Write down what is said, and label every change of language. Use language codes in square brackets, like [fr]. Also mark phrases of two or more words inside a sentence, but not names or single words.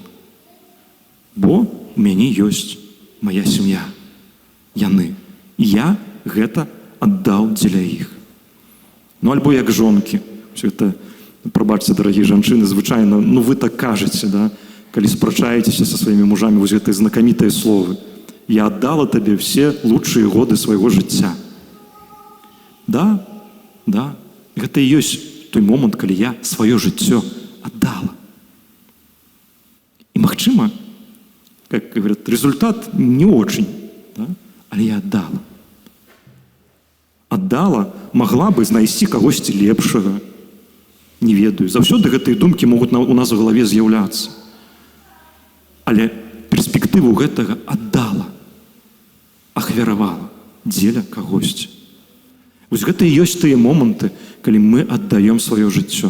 [be] Бо у мяне ёсць мая сям'я. Яны. Я гэта аддаў дзеля іх. Ну, альбо як жонкі. Это, прабачце, дарагія жанчыны, звычайна, ну, вы так кажаце, да? Калі спрачаецеся са сваімі мужамі, вось гэтыя знакамітыя словы. [ru] Я отдала тебе все лучшие годы своего [be] жыцця. Да, да. Гэта і ёсць той момант, калі я сваё жыццё отдала. [ru] И, магчыма, как говорят, результат не очень, да? [be] Але я [ru] отдала. Отдала, могла бы [be] знайсці кагосьці лепшага. Не ведаю. Заўсёды гэтыя думкі могуць у нас в галаве з'яўляцца. Але перспектыву гэтага отдала. Ахвяравала дзеля кагосьці. Вось гэта і ёсць тыя моманты, калі мы аддаём сваё жыццё.